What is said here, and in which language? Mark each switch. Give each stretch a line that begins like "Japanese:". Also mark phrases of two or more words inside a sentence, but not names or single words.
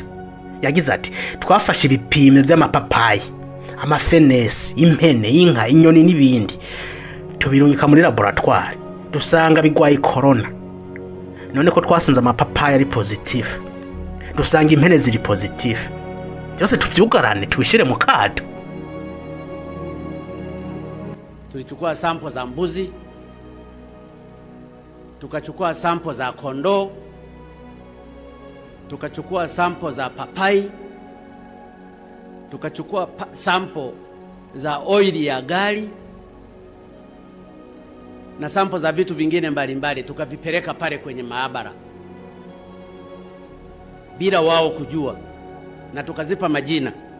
Rundi: Yagize ati twafashe ibipimo by'amapapayi, amafenesi, impene, inka, inyoni n'ibindi tubirungika muri laboratoire dusanga bigwaye corona. None ko twasanze amapapayi ari positive, dusanga impene ziri positive, byose tuvyugarane tubishire mu kato.
Swahili: Tulichukua sample za mbuzi, tukachukua sample za kondoo, tukachukua sample za papai, tukachukua sample za oili ya gari na sample za vitu vingine mbalimbali, tukavipeleka pale kwenye maabara bila wao kujua, na tukazipa majina.